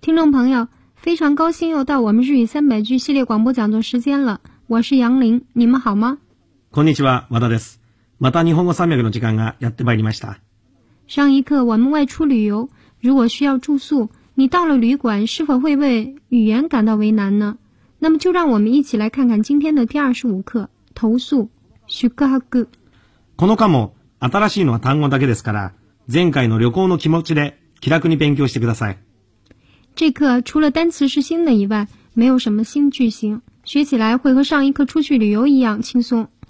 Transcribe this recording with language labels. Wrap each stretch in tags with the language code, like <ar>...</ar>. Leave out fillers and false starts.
<zh>朋友，非常高兴又到我们日语三百句系列广播讲座时间了。我是杨林，你们好吗？</zh> <ja>こんにちは、和田です。また日本語三百の時間がやってまいりました。</ja> <zh>上一课我们外出旅游，如果需要住宿，你到了旅馆是否会为语言感到为难呢？那么就让我们一起来看看今天的第25课投诉宿泊。</zh> <ja>この科も新しいのは単語だけですから、前回の旅行の気持ちで気楽に勉強してください。</ja> <zh>这课除了单词是新的以外，没有什么新句型，学起来会和上一课出去旅游一样轻松。</zh>